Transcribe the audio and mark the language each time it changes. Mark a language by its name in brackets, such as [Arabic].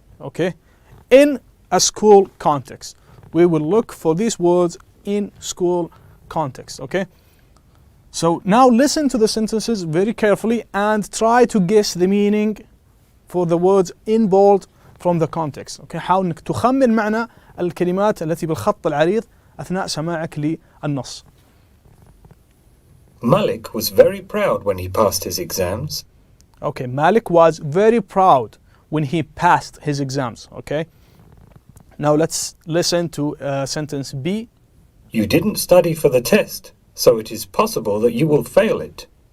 [English] Okay, in a school context, we will look for these words in school context. Okay, so now listen to the sentences very carefully and try to guess the meaning for the words in bold from the context. [Arabic] Okay, حاول انك تخمن معنى الكلمات التي بالخط العريض اثناء سماعك للنص. [English] Malik was very proud when he passed his exams. Okay, Malik was very proud when he passed his exams. Okay, now let's listen to sentence B. You didn't study for the test, so it is possible that you will fail it.